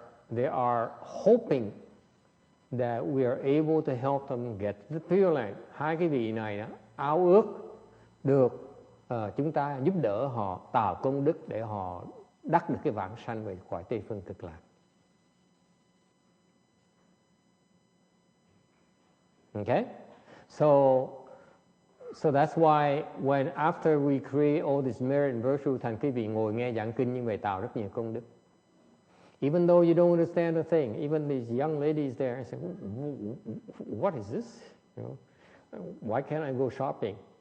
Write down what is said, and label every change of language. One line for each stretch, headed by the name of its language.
English: They are hoping that we are able to help them get the Pure Land.
Vietnamese: Hai cái vị này đó, ao ước được chúng ta giúp đỡ họ tạo công đức để họ đắc được cái vãng sanh về cõi Tây Phương Cực Lạc.
English: Okay? So that's why when after we create all this merit and virtue,
Vietnamese: thành quý vị ngồi nghe giảng kinh như vậy tạo rất nhiều công đức.
English: Even though you don't understand the thing, even these young ladies there say, what is this? You know, why can't I go shopping?